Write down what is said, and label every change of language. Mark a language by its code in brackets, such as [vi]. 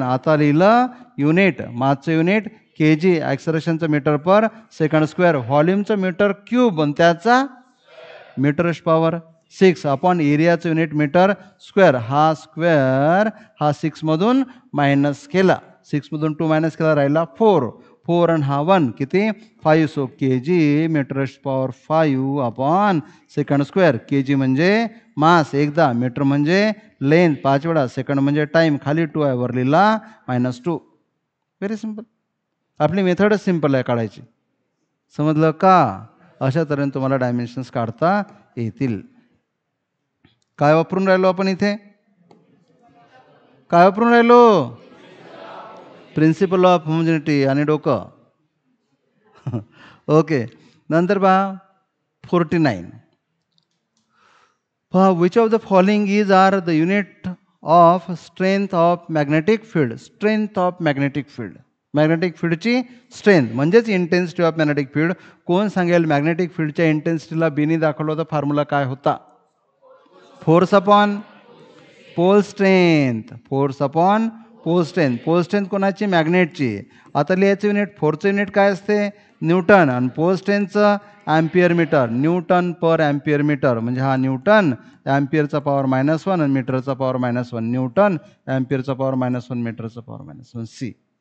[mr] आता लिहिलं unit, मासचं unit के जी, ॲक्सलरेशनचं metre पर second square, व्हॉल्यूमचं metre cube आणि त्याचा metres power 6 upon एरियाचं unit metre square. हा स्क्वेअर हा 6मधून मायनस केला, 6मधून 2 मायनस केला, राहिला 4. 4 आणि हा 1 किती? 5. सो के जी metres power 5 upon second square. के जी म्हणजे मास एकदा, मीटर म्हणजे लेंथ 5 वेळा, सेकंड म्हणजे टाईम, खाली 2 आहे, वर लिहिला -2. Very simple. आपली मेथडच सिम्पल आहे काढायची. समजलं का? अशा तऱ्हेने तुम्हाला डायमेन्शन्स काढता येतील. काय वापरून राहिलो आपण इथे? काय वापरून राहिलो? प्रिन्सिपल ऑफ होमोजिनिटी आणि डोकं. ओके. नंतर पहा 49. [en] पहा, which of the following is are the unit of strength of magnetic field. [mr] Strength of magnetic field, magnetic फील्डची strength म्हणजेच इंटेन्सिटी ऑफ मॅग्नेटिक फील्ड. कोण सांगेल? मॅग्नेटिक फील्डच्या इंटेन्सिटीला बीनी दाखवलं होतं, फॉर्म्युला काय होता? Force upon pole strength. Force upon pole strength. Pole strength कोणाची? मॅग्नेटची. आता लिहायचं युनिट, फोर्सचं युनिट काय असते? न्यूटन. आणि पोल स्ट्रेंथचं ॲम्पियर मीटर, न्यूटन पर ॲम्पियर मीटर. म्हणजे हा न्यूटन, ॲम्पियरचा पॉवर -1 आणि मीटरचा पॉवर -1. न्यूटन, ॲम्पियरचा पॉवर -1, मीटरचा पॉवर -1 सी.